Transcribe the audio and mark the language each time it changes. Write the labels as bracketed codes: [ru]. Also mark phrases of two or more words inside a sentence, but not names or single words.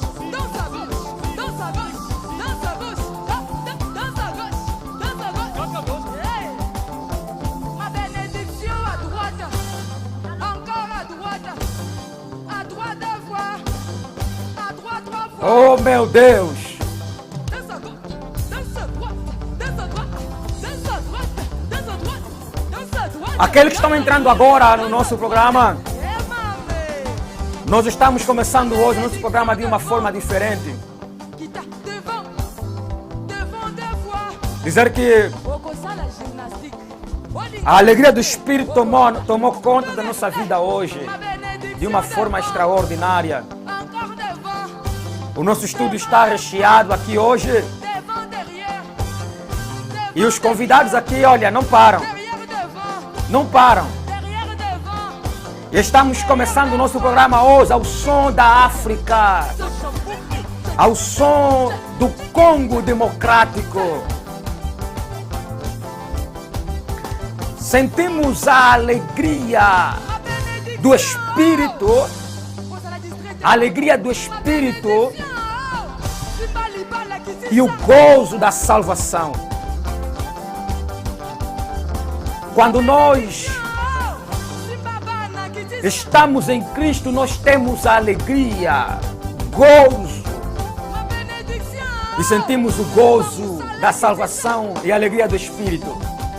[fr] Dans sa gauche. Dans sa gauche. Dans sa gauche. Dans sa gauche. Dans sa gauche. Dans sa gauche. Hey. Ma bénédiction à droite. Encore à droite. À droite deux fois. À droite trois fois. [pt] Oh, meu Deus! [fr] Dança à gauche. Dança à droite. Dança à droite. Dança à droite. Dança à droite. Dança à droite. [pt] Aqueles que estão entrando agora no nosso programa, É, mame. nós estamos começando hoje nosso programa de uma forma diferente. [fr] Qui t'a devant. Devant deux fois. [pt] Dizer que [fr] Au coin la gymnastique. [pt] a alegria do Espírito tomou conta da nossa vida hoje de uma forma extraordinária. [fr] Encore devant. [pt] O nosso estudo está recheado aqui hoje [fr] Devant derrière. [pt] e os convidados aqui, olha, não param, [fr] Derrière devant. [pt] não param. [fr] Derrière devant. [pt] E estamos começando o nosso programa hoje ao som da África, ao som do Congo Democrático. Sentimos a alegria [fr] Ma bénédiction. [pt] do Espírito, [fr] Pose à la distraite. [pt] a alegria do Espírito E e o gozo da salvação. Quando nós estamos em Cristo, nós temos a alegria, gozo e sentimos o gozo da salvação e a alegria do Espírito.